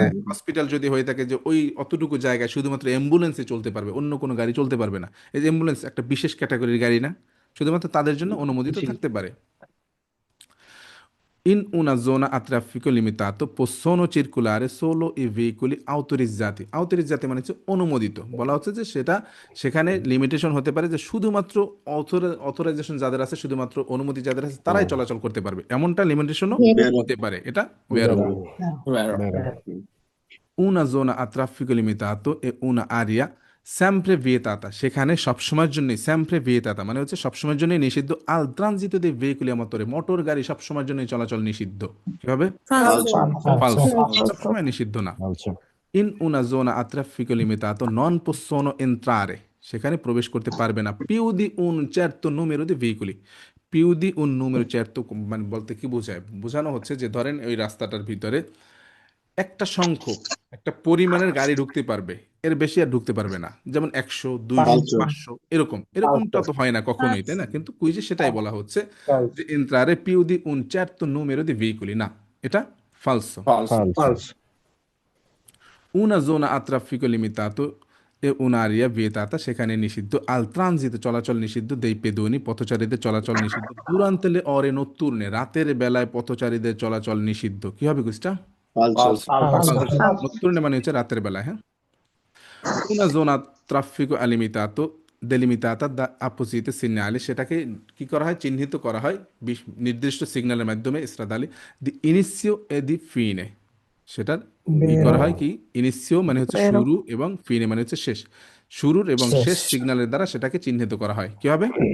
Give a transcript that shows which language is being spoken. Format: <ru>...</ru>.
<bn>Hospital যদি হয়ে থাকে যে ওই অতটুকু জায়গায় শুধুমাত্র অ্যাম্বুলেন্সে চলতে পারবে অন্য কোনো গাড়ি চলতে পারবে না এই যে অ্যাম্বুলেন্স একটা বিশেষ ক্যাটাগরির গাড়ি না শুধুমাত্র তাদের জন্য অনুমোদিত থাকতে পারে</bn> <it>In una zona a traffico limitato possono circolare solo i veicoli autorizzati.</it> <bn>Autorizzati মানে হচ্ছে অনুমোদিত বলা হচ্ছে যে সেটা সেখানে লিমিটেশন হতে পারে যে শুধুমাত্র অথরাইজেশন যাদের আছে শুধুমাত্র অনুমতি যাদের আছে তারাই চলাচল করতে পারবে এমনটা লিমিটেশনও হতে পারে এটা ভেরো</bn> <it>Vero. una zona a traffico limitato e una area sempre vietata</it> <bn>সেখানে সবসময়ের জন্য sempre vietata মানে হচ্ছে সবসময়ের জন্য নিষিদ্ধ</bn> <it>al transito dei veicoli a motore</it> <bn>motor গাড়ি সবসময়ের জন্য চলাচল নিষিদ্ধ কিভাবে</bn> <it>Falso.</it> <bn>falso সবসময় নিষিদ্ধ না</bn> <it>Falso. in una zona a traffico limitato non possono entrare</it> <bn>সেখানে প্রবেশ করতে পারবে না</bn> <it>più di un certo numero di veicoli</it> <bn>più di un numero certo মানে বলতে কি বোঝায় বোঝানো হচ্ছে যে ধরেন ওই রাস্তাটার ভিতরে একটা সংখ্যক একটা পরিমাণের গাড়ি ঢুকতে পারবে এর বেশি আর ঢুকতে পারবে না যেমন 100 200</bn> <it>Falso.</it> <bn>500 এরকমটা তো হয় না কখনোই তাই না কিন্তু কুইজে সেটাই বলা হচ্ছে যে</bn> <it>entrare più di un certo numero di veicoli</it> <bn>না এটা falso</bn> <it>Falso. Falso. Falso. una zona a traffico limitato e un'area vietata</it> <bn>সেখানে নিষিদ্ধ al transito চলাচল নিষিদ্ধ dei pedoni পথচারীদের চলাচল নিষিদ্ধ</bn> <it>durante le ore notturne</it> <bn>রাতের বেলায় পথচারীদের চলাচল নিষিদ্ধ কি হবে কুইজটা</bn> <it>Falso.</it> <bn>notturne মানে হচ্ছে রাতের বেলায় হ্যাঁ</bn> <it>una zona traffico delimitata da apposite segnali</it> <bn>সেটাকে কি করা হয় চিহ্নিত করা হয় নির্দিষ্ট সিগন্যালের মাধ্যমে</bn> <it>stradali di inizio e di fine</it> <bn>সেটার কি করা হয় কি ইনিসিও মানে হচ্ছে শুরু এবং ফিনে মানে হচ্ছে শেষ শুরুর এবং শেষ সিগন্যালের দ্বারা সেটাকে চিহ্নিত করা হয় কি হবে</bn>